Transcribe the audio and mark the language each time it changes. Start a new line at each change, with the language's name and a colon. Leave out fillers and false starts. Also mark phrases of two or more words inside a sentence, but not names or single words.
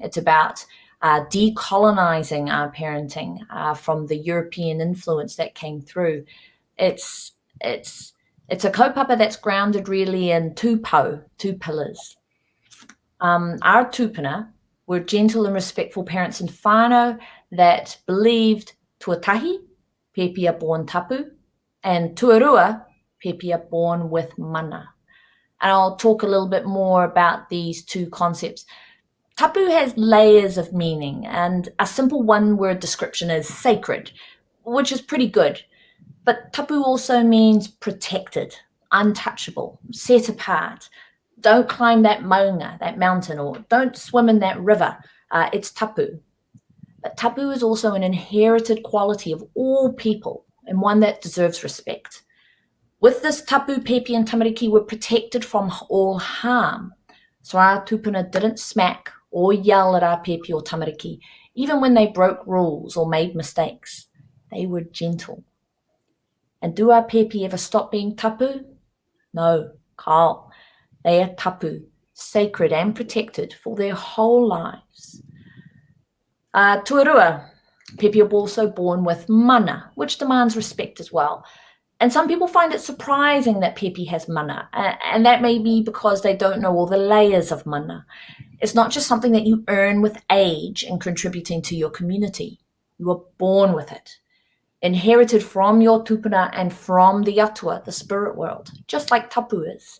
English: It's about decolonizing our parenting from the European influence that came through. It's a kaupapa that's grounded really in two pillars. Our tūpuna were gentle and respectful parents in whānau that believed
Māori: tuatahi, pēpi
English: are born tapu, and
Māori: tuarua, pēpi
English: are born with mana. And I'll talk a little bit more about these two concepts. Tapu has layers of meaning, and a simple one-word description is sacred, which is pretty good. But tapu also means protected, untouchable, set apart. Don't climb that maunga, that mountain, or don't swim in that river. It's tapu. But tapu is also an inherited quality of all people and one that deserves respect. With this tapu, pēpi and tamariki were protected from all harm. So our tūpuna didn't smack or yell at our pēpi or tamariki, even when they broke rules or made mistakes. They were gentle. And do our pēpi ever stop being tapu? No, Kyle. They are tapu, sacred and protected for their whole lives.
Māori: Tuarua, pēpi
English: are also born with mana, which demands respect as well. And some people find it surprising that pēpi has mana, and that may be because they don't know all the layers of mana. It's not just something that you earn with age and contributing to your community. You are born with it, inherited from your tūpuna and from the atua, the spirit world, just like tapu is.